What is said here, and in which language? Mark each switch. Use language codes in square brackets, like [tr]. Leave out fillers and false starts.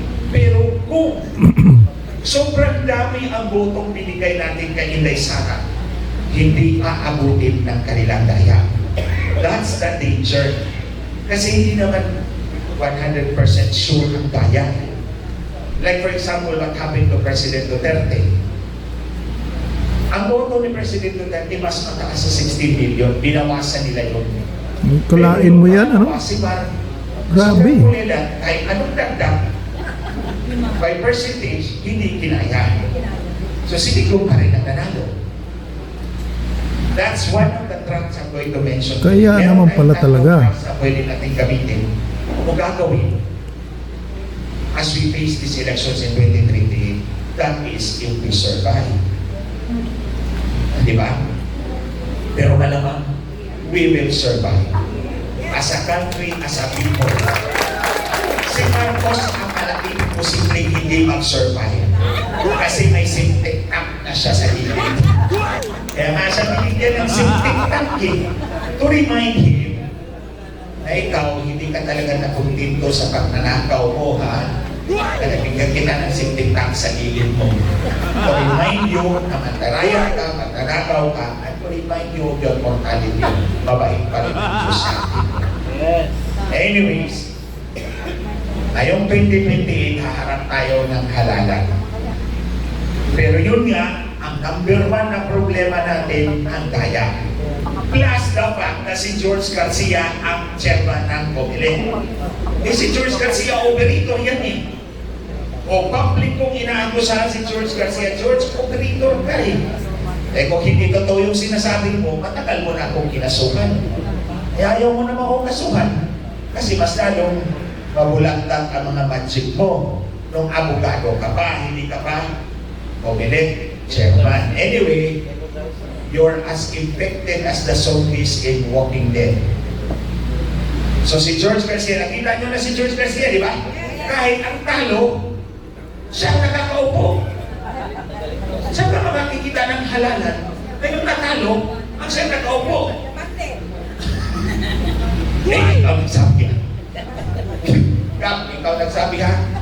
[tl] Pero kung sobrang dami ang botong binigay natin kay Inday Sara, hindi aabutin ng kanilang daya. [en] That's the danger. [tl] Kasi hindi naman 100% sure ang daya. [en] Like for example, what happened to President Duterte. [tl] Ang boto ni President Duterte mas mataas sa 16 million. Binawasan nila yun. Kalain mo yan, Kasi parang Grabe. kahit anong dagdag, [en] by percentage, [tl] hindi kinaya. So si Digong pa rin ang nanalo. [en] That's one of the tracks I'm going to mention. [tl] Kaya naman pala talaga. [en] Tracks [tl] na pwede natin gamitin o gagawin [en] as we face these elections in 2028. That is if we survive. Di ba? [tl] Pero malamang, [en] we will survive. As a country, as a people. [tl] Si Marcos ang malaking posibleng hindi mag-survive. Kasi may septic tank na siya sa gilid. Kaya nga siya binigyan ng septic tank [en] to remind him [tl] na ikaw, hindi ka talaga nakuntinto sa pagnanakaw mo, ha? Nabigyan kita ng septic tank sa gilid mo. [en] To remind you [tl] na mantaraya ka, magnanakaw ka, [en] and to remind you of your mortality. [tl] Mabait pa rin ang Diyos sa atin. Anyways, ngayong 2028, haharap tayo ng halalan. Pero yun nga, ang number one na problema natin, ang daya. [en] Plus the fact [tl] na si George Garcia ang chairman ng Comelec. Si George Garcia, operator yan eh. O public kong inaakusahan si George Garcia, George, operator ka eh. Kung hindi totoo yung sinasabi mo, matagal mo na akong kinasukan. Ayaw mo naman akong kasuhan. Kasi mas lalong mabulagtang ang mga magic mo. Nung abogado ka pa, hindi ka pa Comelec chairman. [en] Anyway, you're as infected as the zombies in Walking Dead. [tl] So si George Garcia, nakita nyo na si George Garcia, di ba? Kahit ang talo, siya ang nakakaupo. Saan ka makikita ng halalan na yung natalo, ang siya nakaupo? Ikaw nagsabi ha. Kap, ikaw nagsabi ha.